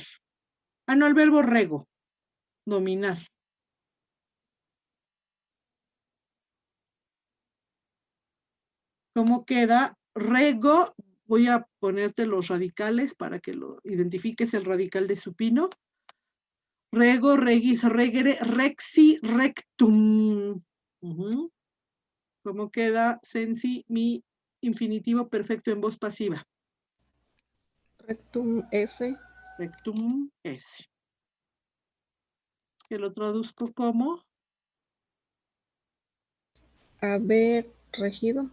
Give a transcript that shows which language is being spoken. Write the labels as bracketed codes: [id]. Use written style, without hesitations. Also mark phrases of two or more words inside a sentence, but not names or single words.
[es] No, el verbo rego, dominar. ¿Cómo queda? Rego, voy a ponerte los radicales para que lo identifiques, el radical de supino. [la] Rego, regis, regere, rexi, rectum. [es] ¿Cómo queda, sensi, mi infinitivo perfecto en voz pasiva? [la] Rectum S. Rectum S. [es] Que lo traduzco como Haber regido.